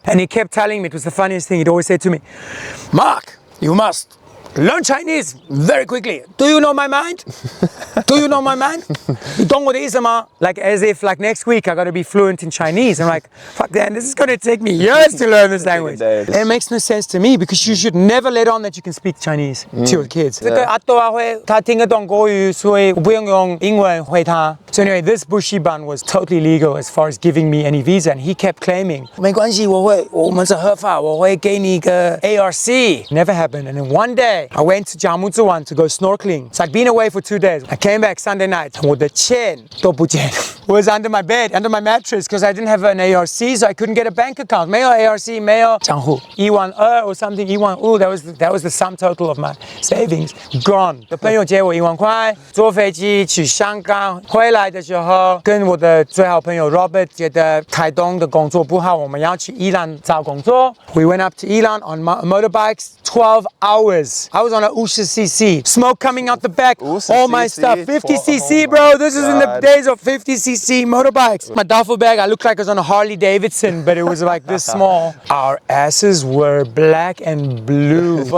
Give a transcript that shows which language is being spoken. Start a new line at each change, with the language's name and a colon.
English: And he kept telling me, it was the funniest thing, he'd always say to me, Mark, you must learn Chinese very quickly. Do you know my mind? Do you know my mind? You don't know this, like as if like next week I gotta be fluent in Chinese. I'm like, fuck that, this is gonna take me years to learn this language. And it makes no sense to me because you should never let on that you can speak Chinese to your kids.
Chinese: 这个阿多啊会他听得懂国语，所以我不用用英文回他。
English: So anyway, this bushiban was totally legal as far as giving me any visa, and he kept claiming,
Chinese: 没关系，我们是合法，我会给你一个
English: ARC. Never happened. And then one day, I went to Jiamuzuwan to go snorkeling. So I'd been away for 2 days. I came back Sunday night.
Chinese: 我的钱都不见
English: was under my bed, under my mattress, because I didn't have an ARC, so I couldn't get a bank account.
Chinese: 没有 ARC, 没有账户
English: 12000 or something. 15000 that was the sum total of my savings. Gone.
Chinese: 我朋友借我1万块，坐飞机去香港，回来的时候跟我的最好朋友 Robert 觉得台东的工作不好，我们要去宜兰找工作。
English: We went up to Ilan on motorbikes, 12 hours. I was on a 50cc, smoke coming out the back, all my stuff. 50cc, bro. This is in the days of 50cc motorbikes. My duffel bag, I looked like I was on a Harley Davidson, but it was like this small. Our asses were black and blue.